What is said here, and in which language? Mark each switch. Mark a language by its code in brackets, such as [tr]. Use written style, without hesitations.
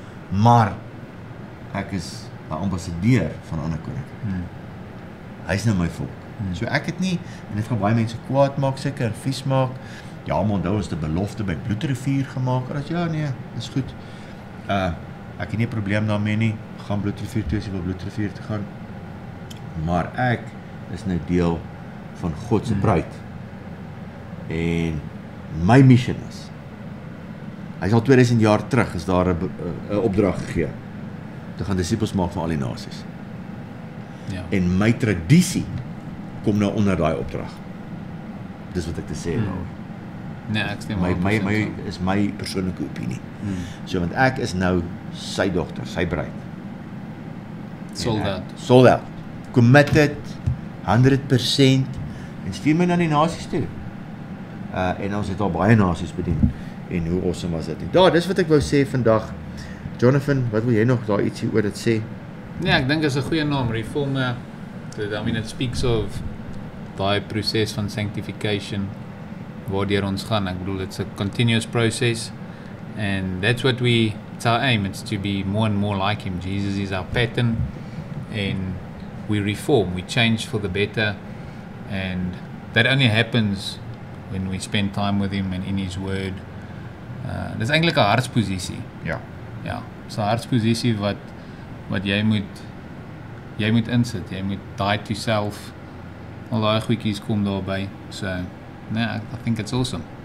[af] Maar ek is 'n ambassadeur van 'n ander koninkryk. Hy is nou my volk. So ek het nie, en dit gaan baie mense kwaad maak seker, en vies maak. Ja, maar onthou ons die belofte by Bloedrivier gemaak. Ja, nee, is goed. Ek het nie 'n probleem daarmee nie. Gaan Bloedrivier toe as jy wil Bloedrivier te gaan. Maar ek is nou deel van God se bruid. En my mission is, hy is al 2000 jaar terug, is daar 'n opdrag gegee, te gaan disippels maak van al die nasies. Ja. En my tradisie kom nou onder daai opdrag. Dis wat ek te sê daaroor. Nee, ek stem My is my persoonlike opinie. So, want ek is nou sy dogter, sy bruid. Sold out. Committed, 100%, en stuur my na die nasies toe. En ons het al baie nasies bedien, en hoe awesome was dit. Dis wat ek wou sê vandag. Jonathan, wat wil jy nog daar ietsie oor dit sê? Nee, ek dink is 'n goeie naam, Reformer. [en] I mean, it speaks of [af] daai proses van [en] sanctification, [af] waardeur ons gaan. Ek bedoel, [en] it's a continuous process, and that's what it's our aim, it's to be more and more like him. Jesus is our pattern, and we reform, we change for the better, and that only happens when we spend time with him and in his word. [af] Dis eintlik 'n hartsposisie. Ja. Ja, so 'n hartsposisie wat jy moet insit, jy moet die to self, al daai goedjies kom daarby. So, nee, [en] I think it's awesome.